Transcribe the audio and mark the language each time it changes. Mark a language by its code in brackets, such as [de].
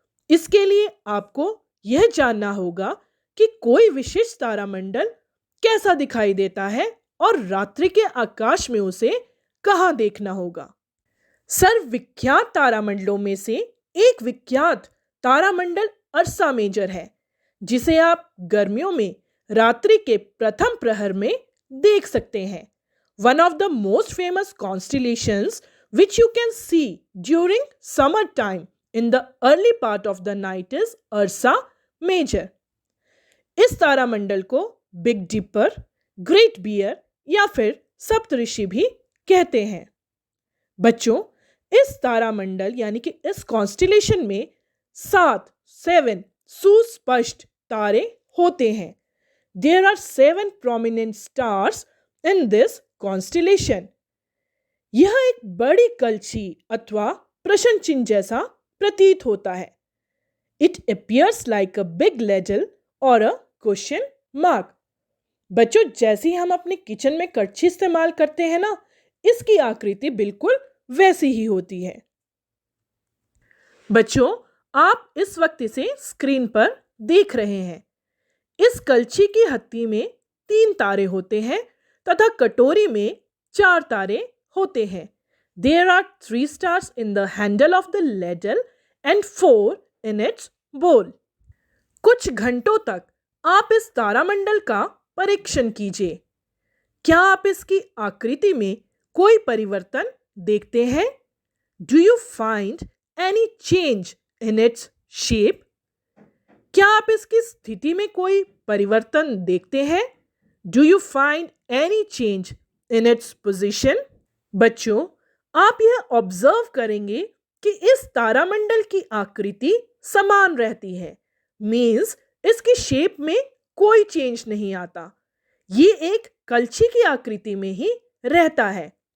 [hi] इसके लिए आपको यह जानना होगा कि कोई विशिष्ट तारामंडल कैसा दिखाई देता है और रात्रि के आकाश में उसे कहां देखना होगा। सर्वविख्यात तारामंडलों में से एक विख्यात तारामंडल अर्सा मेजर है, जिसे आप गर्मियों में रात्रि के प्रथम प्रहर में देख सकते हैं। [en] One of the most famous constellations which you can see during summer time in the early part of the night is Ursa Major. [hi] इस तारामंडल को बिग डिपर, ग्रेट बियर या फिर सप्तऋषि भी कहते हैं। बच्चों, इस तारामंडल यानी कि इस कॉन्स्टिलेशन में 7 सुस्पष्ट तारे होते हैं। [en] There are 7 prominent stars in this constellation. [hi] यह एक बड़ी कलछी अथवा प्रश्न चिन्ह जैसा प्रतीत होता है। [en] It appears like a big ladle or a question mark. [hi] बच्चों, जैसे ही हम अपने किचन में कड़छी इस्तेमाल करते हैं ना, इसकी आकृति बिल्कुल वैसी ही होती है। बच्चों, आप इस वक्त इसे स्क्रीन पर देख रहे हैं। इस कलछी की हत्ती में 3 तारे होते हैं तथा कटोरी में 4 तारे होते हैं। [en] There are 3 stars in the handle of the ladle and 4 in its bowl. [hi] कुछ घंटों तक आप इस तारामंडल का परीक्षण कीजिए। क्या आप इसकी आकृति में कोई परिवर्तन देखते हैं? [en] Do you find any change in its shape? [hi] क्या आप इसकी स्थिति में कोई परिवर्तन देखते हैं? [en] Do you find any change in its position? [hi] बच्चों, आप यह ऑब्जर्व करेंगे कि इस तारामंडल की आकृति समान रहती है। मीन्स इसकी शेप में कोई चेंज नहीं आता। ये एक कलछी की आकृति में ही रहता है।